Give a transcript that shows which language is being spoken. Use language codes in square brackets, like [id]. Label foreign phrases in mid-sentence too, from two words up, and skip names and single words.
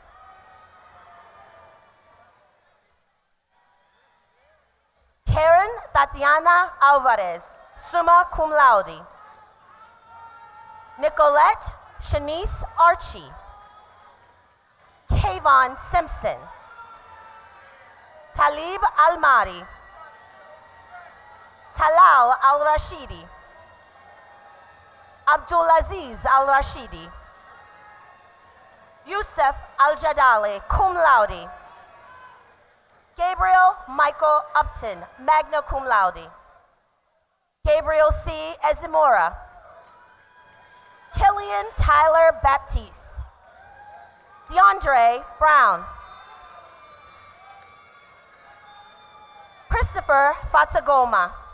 [en] Karen Tatiana Alvarez, [la] summa cum laude. [en] Nicolette Shanice Archie. Kayvon Simpson. Talib Almari. Talal Al-Rashidi. Abdulaziz Al-Rashidi. Yusuf Al-Jadali, [la] cum laude. [en] Gabriel Michael Upton, [la] magna cum laude. [en] Gabriel C. Ezimura. Killian Tyler Baptiste. DeAndre Brown. Christopher Fatagoma.